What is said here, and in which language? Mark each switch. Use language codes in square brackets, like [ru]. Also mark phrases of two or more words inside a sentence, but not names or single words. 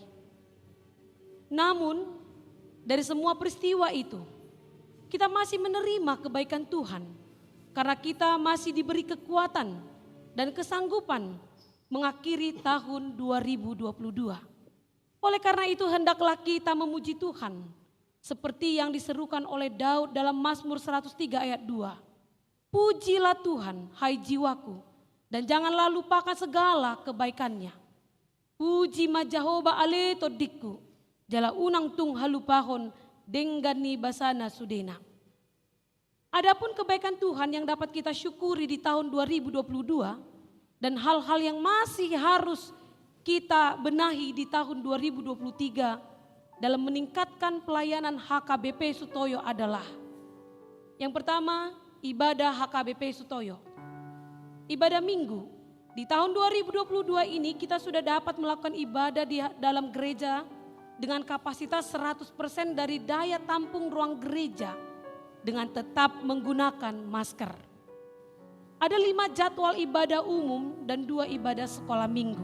[id] Namun dari semua peristiwa itu kita masih menerima kebaikan Tuhan karena kita masih diberi kekuatan dan kesanggupan mengakhiri tahun 2022. Oleh karena itu hendaklah kita memuji Tuhan seperti yang diserukan oleh Daud dalam Mazmur 103 ayat 2. Pujilah Tuhan hai jiwaku dan janganlah lupakan segala kebaikannya. [bbc] Puji Majahoba ale todikku. Jala unang tung halupahon denggani basana sudena. [id] Adapun kebaikan Tuhan yang dapat kita syukuri di tahun 2022 dan hal-hal yang masih harus kita benahi di tahun 2023 dalam meningkatkan pelayanan HKBP Sutoyo adalah yang pertama, ibadah HKBP Sutoyo. Ibadah minggu. Di tahun 2022 ini kita sudah dapat melakukan ibadah di dalam gereja dengan kapasitas 100% dari daya tampung ruang gereja dengan tetap menggunakan masker. Ada 5 jadwal ibadah umum dan 2 ibadah sekolah minggu.